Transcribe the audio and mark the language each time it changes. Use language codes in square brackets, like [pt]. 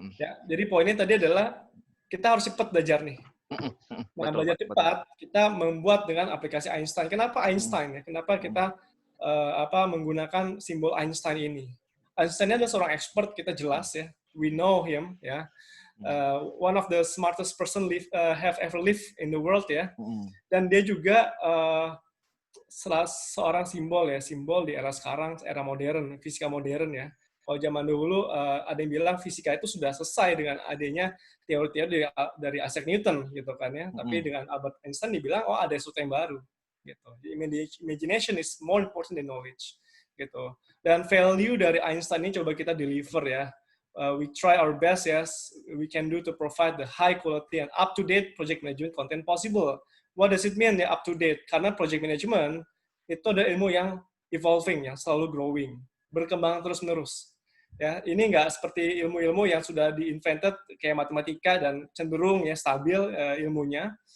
[id] Ya, jadi poinnya tadi adalah kita harus cepat belajar nih. Nah, belajar cepat, kita membuat dengan aplikasi Einstein. Kenapa Einstein? Ya? Kenapa kita menggunakan simbol Einstein ini? Einstein adalah seorang expert, kita jelas ya. [en] We know him, ya. One of the smartest person have ever lived in the world, ya. [id] Dan dia juga seorang simbol ya, simbol di era sekarang, era modern, fisika modern ya. Kalau zaman dulu ada yang bilang fisika itu sudah selesai dengan adanya teori-teori dari Isaac Newton gitu kan ya. Tapi dengan Albert Einstein dibilang ada sesuatu yang baru gitu. [en] Imagination is more important than knowledge [id] gitu. Dan value dari Einstein ini coba kita deliver ya. [en] We try our best yes we can do to provide the high quality and up to date project management content possible. What does it mean ya up to date? [id] Karena project management itu ada ilmu yang evolving, yang selalu growing, berkembang terus-menerus. Ya, ini nggak seperti ilmu-ilmu yang sudah di-invented kayak matematika dan cenderung ya stabil ilmunya.